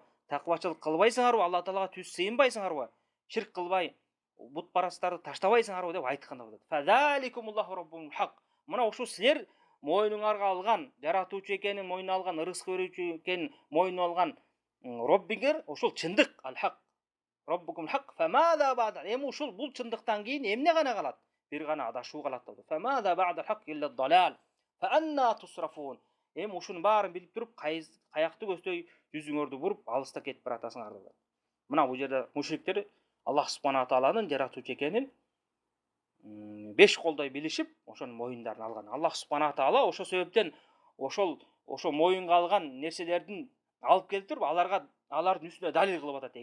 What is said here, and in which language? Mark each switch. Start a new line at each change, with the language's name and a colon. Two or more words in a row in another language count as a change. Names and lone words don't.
Kyrgyz: Таквачылык кылбайсыңарбы? Алла таалага түз сыйынбайсыңарбы? Ширк кылбай, бутпарастарды таштабайсыңарбы деп айткан деп атат.
Arabic: فذلكم الله ربكم الحق.
Kyrgyz: Мына ушу силер мойнуңарга алган, жаратуучу экенин мойнуна алган, ырызык берүүчү экенин мойнуна алган Роббиңер ошол чындык, ал-хак.
Arabic: ربكم الحق. فماذا بعد.
Kyrgyz: Эми ушул бул чындыктан кийин эмне гана калат? Бир гана адашуу калат деп.
Arabic: فماذا بعد الحق إلا الضلال. فأنى تصرفون.
Kyrgyz: Эми ушунун баарын билип туруп, каякты көздөй жүзүңөрдү буруп, алыста кетип баратасыңар деп. Мына бул жерде мушриктер
Arabic: الله سبحانه
Kyrgyz: тааланын жаратуучу экенин беш колдой билишип, ошонун мойундарын алган.
Arabic: الله سبحانه تعالى
Kyrgyz: ошол себептен ошол ошо моюнга алган нерселердин алып келип туруп алардын үстүнө далил кылып атат.